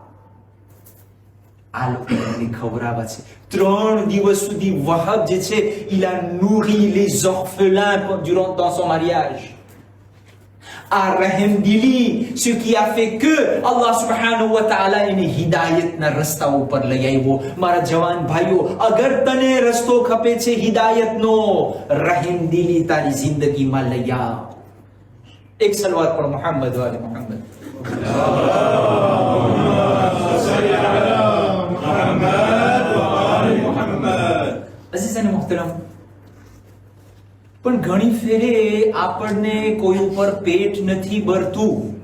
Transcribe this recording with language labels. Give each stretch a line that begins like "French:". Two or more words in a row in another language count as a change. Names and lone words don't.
Gujarati: આ લોકોને ખવડાવે છે. 3 દિવસ સુધી વહાબ જે છે
French: il a nourri les orphelins durant dans son mariage. À rahimdili, ce qui a fait que Allah
Arabic: سبحانه وتعالى
Gujarati: એને હિદાયતના રસ્તા ઉપર લઈ આવ્યો. મારા જવાન ભાઈઓ, અગર તને રસ્તો ખપે છે હિદાયતનો, rahimdili તારી જિંદગીમાં લઈ આવ. એક સલવાત પર
Arabic: محمد وآل محمد.
Gujarati: અઝીઝ અને મુહતરમ, પણ ઘણી ફેરે આપણને કોઈ ઉપર પેટ નથી ભરતું.